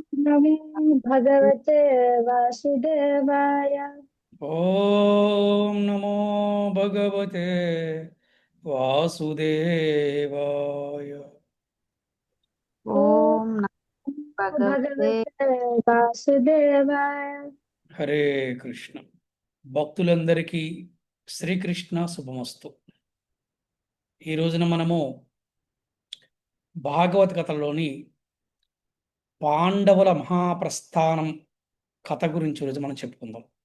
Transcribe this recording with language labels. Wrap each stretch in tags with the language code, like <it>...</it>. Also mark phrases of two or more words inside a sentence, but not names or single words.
<sa>ॐ नमो भगवते वासुदेवाय। ओम नमो भगवते वासुदेवाय। ओम नमः ॐ भगवते भगवते वासुदेवाय। हरे कृष्ण।</sa> <te>భక్తులందరికీ శ్రీకృష్ణ శుభమస్తు. ఈ రోజున మనము భాగవత కథలోని పాండవుల మహాప్రస్థానం కథ గురించి ఈరోజు మనం చెప్పుకుందాం.</te>